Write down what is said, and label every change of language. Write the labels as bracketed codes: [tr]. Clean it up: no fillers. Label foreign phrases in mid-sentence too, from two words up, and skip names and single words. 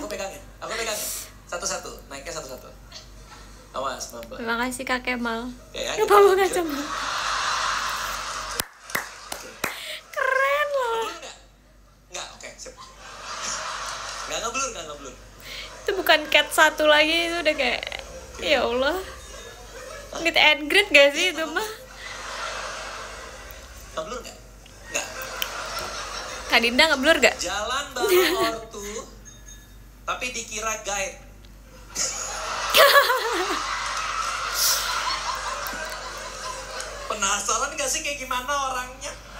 [id] pegangin. Satu-satu. Naiknya satu-satu. Awas, Mamba. Terima kasih Kak Kemal. Ya, Lupa bawa kacamata. Keren loh. Ngeblur nggak? Nggak, oke, sip. Nggak ngeblur. Itu bukan cat satu lagi, itu udah kayak [ar] ya Allah. [en] Meet and greet [id] gak sih itu mah? Ngeblur nggak? Nggak. Kak Dinda ngeblur gak? Jalan bareng ortu, tapi dikira guide. Penasaran gak sih kayak gimana orangnya?